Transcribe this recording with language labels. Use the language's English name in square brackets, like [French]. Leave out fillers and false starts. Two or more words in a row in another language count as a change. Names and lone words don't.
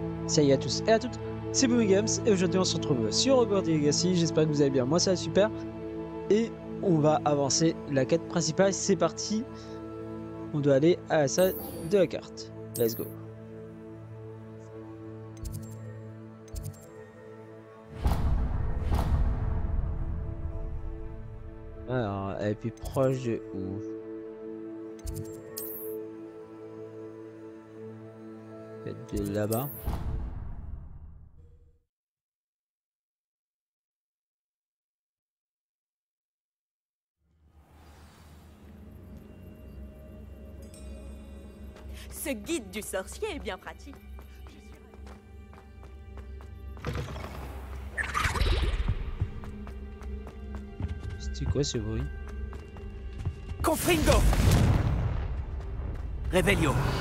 [French] Salut à tous et à toutes, c'est Boomy Games et aujourd'hui on se retrouve sur Hogwarts Legacy. J'espère que vous allez bien, moi ça va super. Et on va avancer la quête principale, c'est parti. On doit aller à la salle de la carte. [English] Let's go. [French] Alors, elle est plus proche de où? Peut-être de là-bas. Ce guide du sorcier est bien pratique. C'était quoi ce bruit? Confringo! Revelio!